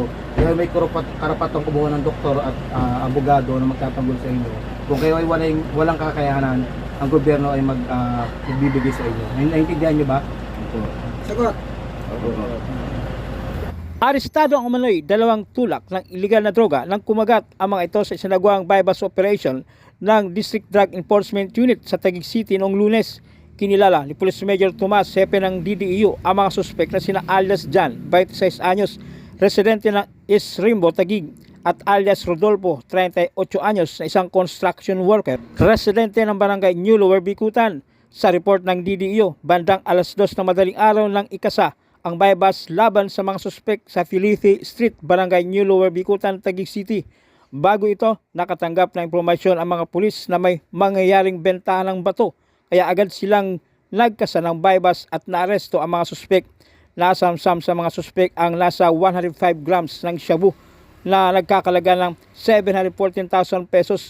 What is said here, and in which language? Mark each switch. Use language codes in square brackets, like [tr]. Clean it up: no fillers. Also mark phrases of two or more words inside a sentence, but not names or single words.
[tl] Kayo ay may karapatang kumuha ng doktor at abogado na magtatanggol sa inyo. Kung kayo ay walang kakayahanan, ang gobyerno ay magbibigay sa inyo. Naintindihan nyo ba? Sagot! Arestado ang umano'y 2 tulak ng iligal na droga nang kumagat ang mga ito sa isinagawang [en] bypass operation [tl] ng District Drug Enforcement Unit sa Taguig City noong Lunes. Kinilala ni Police Major Tomas, hepe ng DDEU, ang mga suspek na sina alias Jan, 26 anyos, residente ng East Rimbo, Taguig, at alias Rodolfo, 38 anyos, na isang [en] construction worker, [tl] residente ng Barangay New Lower Bikutan. Sa report ng DDEU, bandang alas 2 ng madaling araw ng ikasa ang bypass laban sa mga suspek sa Filipe Street, Barangay New Lower Bikutan, Taguig City. Bago ito, nakatanggap ng impormasyon ang mga pulis na may mangyayaring bentahan ng bato, kaya agad silang nagkasa ng bypass at naaresto ang mga suspek. Nasamsam sa mga suspek ang nasa 105 grams ng shabu na nagkakalaga ng 714,000 pesos.